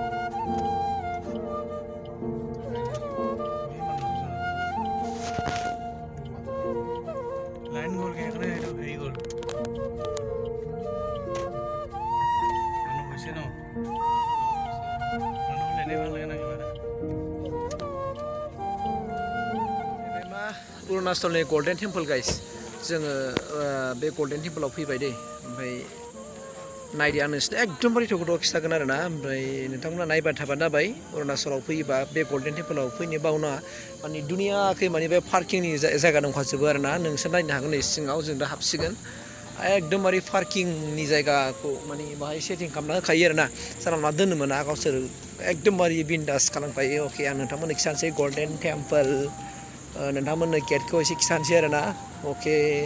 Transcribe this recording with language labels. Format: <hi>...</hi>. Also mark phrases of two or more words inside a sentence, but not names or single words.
<as>লাইন গ'ল সেইকাৰণে এইটো হেৰি গ'ল মানুহ হৈছে ন মানুহ হ'লে এনেই ভাল লাগে না কিবা এটা।</as> <brx>अरुणाचलनि गल्डेन टेम्पल गाइस जोङो बे गल्डेन टेम्पलाव फैबाय दै ओमफ्राय नायदो आं नोंसिनो एकदमबारे थ'खौथ' खिथागोन आरो ना ओमफ्राय नोंथांमोना नायबाय थाबानो जाबाय अरुणाचलाव फैयोबा बे गल्डेन टेम्पलाव फैनो बावनाङा माने दुनियाखै माने बे पार्किंनि जायगा दंखाजोबो आरो ना नोंसोर नायनो हागोन नै सिङाव जों दा हाबसिगोन एकदमबारे पार्किंनि जायगाखौ माने बाहाय सेटिं खालामना होखायो आरो ना जानला मोनला दोननो मोना गावसोर एकदमबारे बिन्दास खालामखायो अके आं नोंथांमोननो खिथानोसै गल्डेन टेम्पल नोंथांमोननो गेटखौ एसे खिथानोसै आरो ना अके</brx>